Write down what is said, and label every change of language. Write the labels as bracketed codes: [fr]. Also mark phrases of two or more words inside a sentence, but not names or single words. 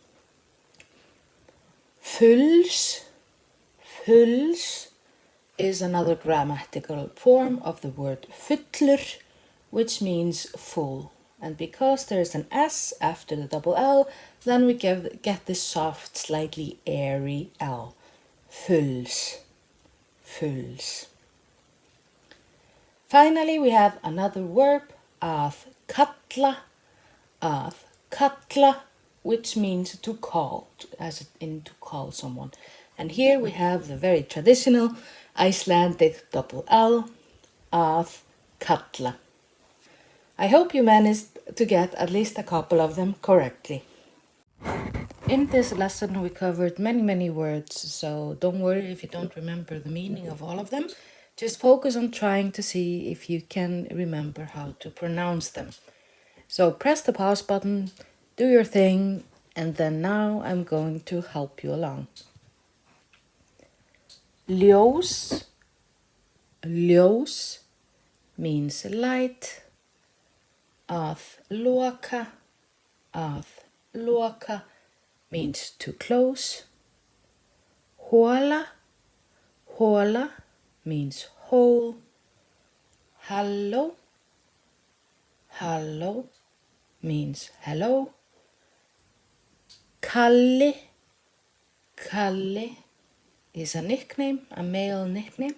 [is] Fulls, fulls [en] is another grammatical form of the word fullur, which means full. And because there is an S after the double L, then we get this soft, slightly airy L. [is] Fulls, fulls. [en] Finally, we have another verb, [is] að kalla, [en] which means to call, as in to call someone. And here we have the very traditional Icelandic double L, [is] að kalla. [en] I hope you managed to get at least a couple of them correctly. In this lesson we covered many words, so don't worry if you don't remember the meaning of all of them. Just focus on trying to see if you can remember how to pronounce them. So press the pause button, do your thing, and then now I'm going to help you along. [is] Ljós, ljós [en] means light. [is] Að loka [en] means to close. [is] Hola, hola [en] means hole. [is] Halló, halló [en] means hello. [is] Kalli, kalli [en] is a nickname, a male nickname.